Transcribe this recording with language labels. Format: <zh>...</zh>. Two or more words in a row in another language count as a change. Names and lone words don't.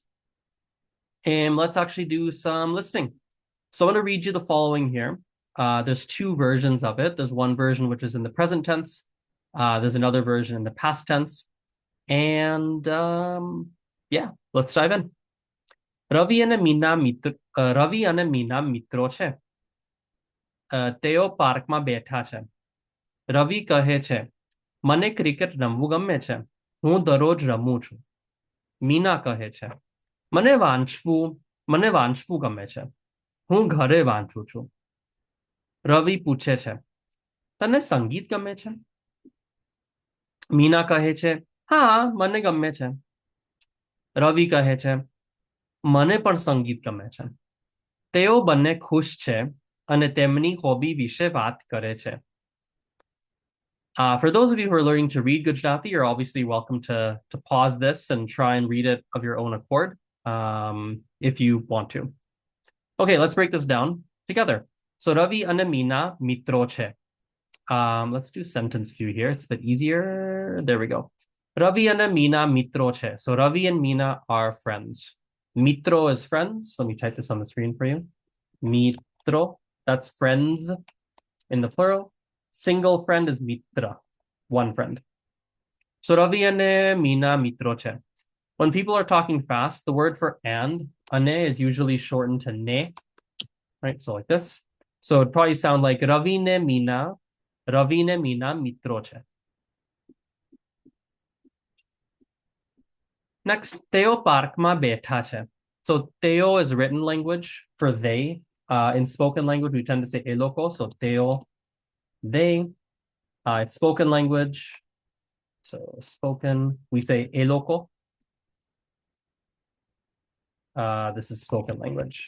<en>And let's actually do some listening. So I'm going to read you the following here. There's two versions of it. There's one version which is in the present tense. There's another version in the past tense. And yeah, let's dive in.</en> <gu>Ravi and Meena મિત્રો છે. તેઓ પાર્કમાં બેઠા છે. રવિ કહે છે, મને ક્રિકેટ રમવું ગમે છે. હું દરરોજ રમું છું. મીના કહે છે, મને વાંચવું ગમે છે. હું ઘરે વાંચું છું. રવિ પૂછે છે, તને સંગીત ગમે છે? મીના કહે છે, હા, મને ગમે છે. રવિ કહે છે, મને પણ સંગીત ગમે છે. તેઓ બંને ખુશ છે અને તેમની હોબી વિશે વાત કરે છે.</gu> <en>For those of you who are learning to read Gujarati, you're obviously welcome to pause this and try and read it of your own accord if you want to. Okay, let's break this down together. So Ravi and Meena</en> <gu>મિત્રો છે.</gu> <en>Let's do sentence view here. It's a bit easier. There we go. Ravi and Meena</en> <gu>મિત્રો છે.</gu> <en>So Ravi and Meena are friends. Mitro is friends. Let me type this on the screen for you. Mitro, that's friends in the plural. Single friend is mitra, one friend. So Ravi and Meena</en> <gu>મિત્રો છે.</gu> <en>When people are talking fast, the word for and, ane, is usually shortened to ne, right? So like this. So it'd probably sound like</en> <gu>રવિ ને મીના મિત્રો છે. Next, તેઓ પાર્કમાં બેઠા છે.</gu> <en>So Teo is written language for they. In spoken language, we tend to say eloko. So Teo, they. It's spoken language. So spoken, we say eloko. This is spoken language.</en>